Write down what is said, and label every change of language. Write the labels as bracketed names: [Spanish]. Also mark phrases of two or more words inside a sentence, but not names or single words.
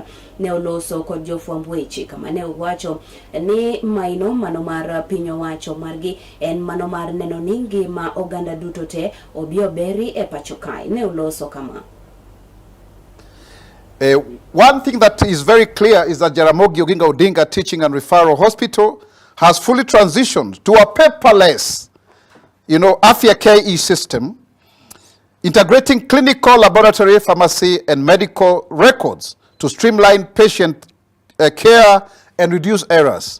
[Luo (Kenya and Tanzania)] Ne oloso kod jofwamb weche kama ne owacho ni maino mano mar piny owacho margi en mano mar neno ni ngima oganda duto te obio beri e pacho kae. Ne oloso kama. [English] One thing that is very clear is that Jaramogi Oginga Odinga Teaching and Referral Hospital has fully transitioned to a paperless, Afya KE system, integrating clinical, laboratory, pharmacy, and medical records to streamline patient care and reduce errors.